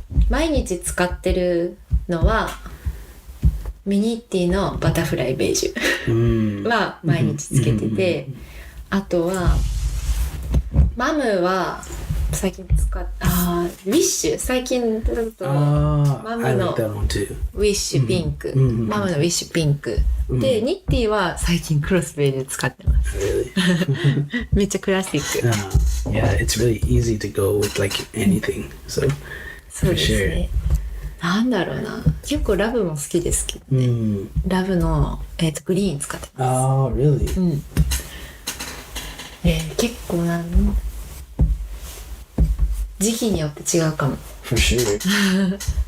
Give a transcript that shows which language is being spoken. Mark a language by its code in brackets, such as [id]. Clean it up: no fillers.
[ja] 毎日使ってるのはミニッティのバタフライベージュは毎日つけてて、あとはマムは最近使っウィッシュ最近だとマムのウィッシュピンク、マムのウィッシュピンクで、ニッティは最近クロスベイで使ってます。めっちゃクラシック。 [en] Yeah, it's really easy to go with like anything. So [ja] そうですね。なんだろうな。結構ラブも好きですけどね。ラブの、グリーン使ってます。 [en] really? [ja] 結構時期によって違うかも。 [en] For sure.